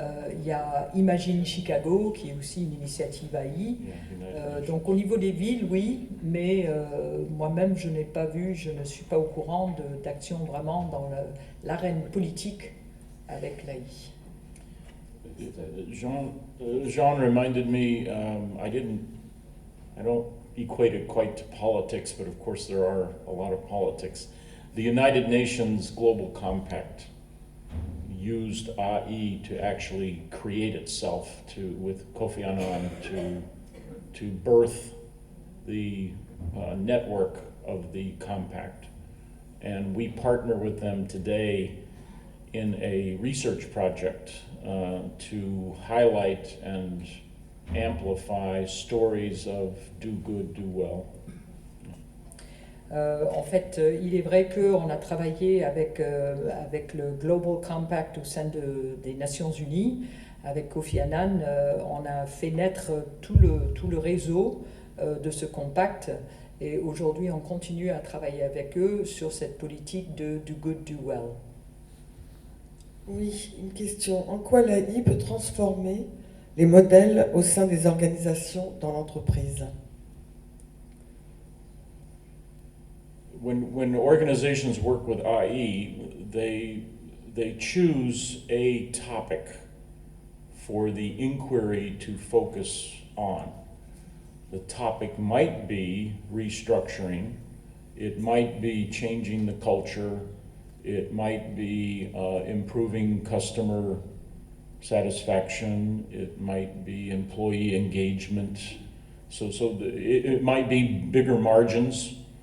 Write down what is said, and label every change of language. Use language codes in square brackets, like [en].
[fr] Il y a Imagine Chicago, qui est aussi une initiative AI. Donc au niveau des villes, oui, mais moi-même, je n'ai pas vu, je ne suis pas au courant d'actions vraiment dans l'arène politique avec l'AI. [en] Jean reminded me, I don't equate it quite to politics, but of course there are a lot of politics. The United Nations Global Compact used AI to actually create itself with Kofi Annan to birth the network of the compact. And we partner with them today in a research project to highlight and amplify stories of do good, do well. [fr] En fait, il est vrai qu'on a travaillé avec le Global Compact au sein des Nations Unies, avec Kofi Annan. On a fait naître tout le réseau de ce compact, et aujourd'hui on continue à travailler avec eux sur cette politique de [en] do good, do well. [fr] Oui, une question. En quoi l'AI peut transformer les modèles au sein des organisations dans l'entreprise? [en] When organizations work with AI, they choose a topic for the inquiry to focus on. The topic might be restructuring, it might be changing the culture, it might be improving customer satisfaction, it might be employee engagement, it might be bigger margins.